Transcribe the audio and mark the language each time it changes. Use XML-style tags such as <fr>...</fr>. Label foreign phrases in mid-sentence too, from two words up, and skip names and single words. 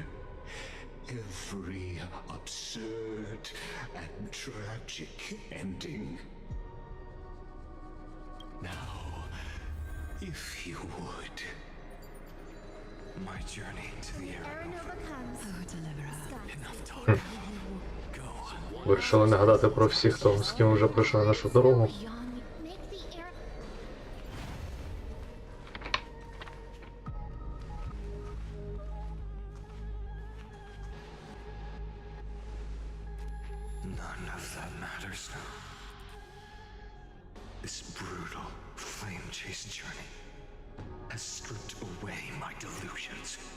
<en>Every absurd and tragic ending. Now, if you would. My journey to the Aranova comes. Oh, deliverer. Enough talk. Go.</en> <uk>Вирішили нагадати про всіх, хто з ким вже пройшли нашу дорогу.</uk> <en>None of that matters now. This brutal, flame-chased journey has stripped away my delusions.</en>